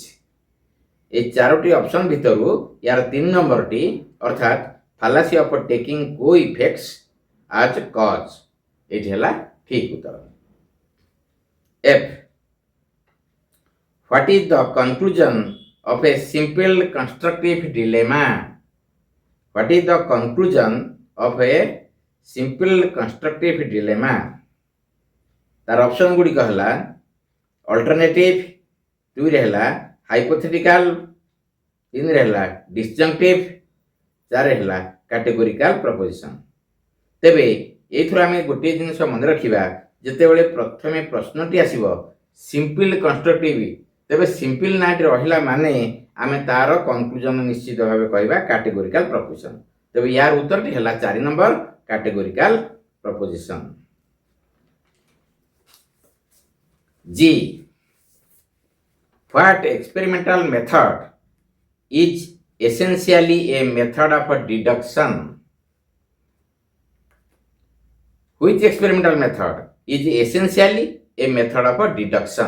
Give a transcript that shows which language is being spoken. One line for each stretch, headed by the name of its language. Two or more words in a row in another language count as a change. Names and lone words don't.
Odia: ଏ ଚାରୋଟି ଅପ୍ସନ ଭିତରୁ ଯାର 3 ନମ୍ବର ଟି ଅର୍ଥାତ
English: fallacy of taking co effects as cause
Odia: ଏଠି ହଲା ଠିକ ଉତ୍ତର। एफ,
English: what is the conclusion of a simple constructive dilemma? What is the conclusion of a simple constructive dilemma?
Odia: ତାର ଅପ୍ସନ ଗୁଡି କହଲା ଅଲ୍ଟରନେଟିଭ, ଦୁଇ ରହଲା ହାଇପୋଥେଟିକାଲ, ତିନି ରହଲା ଡିସଜଙ୍କ୍ଟିଭ, ଚାରି ରହଲା
English: categorical proposition.
Odia: ତେବେ ଏଥୁରା ହମେ ଗୋଟେ ଜିନିଷ ମନ ରଖିବା, ଯେତେବେଳେ ପ୍ରଥମେ ପ୍ରଶ୍ନଟି ଆସିବ
English: simple constructive,
Odia: ତେବେ
English: simple night
Odia: ରହିଲା ମାନେ ଆମେ ତାର କନ୍କ୍ଲୁଜନ ନିଶ୍ଚିତ ଭାବେ କହିବା
English: categorical proposition.
Odia: ତେବେ ଯାର ଉତ୍ତର ଟି ହଲା 4 ନମ୍ବର
English: categorical proposition. ji, what experimental method is essentially a method of deduction? which experimental method is essentially a method of deduction?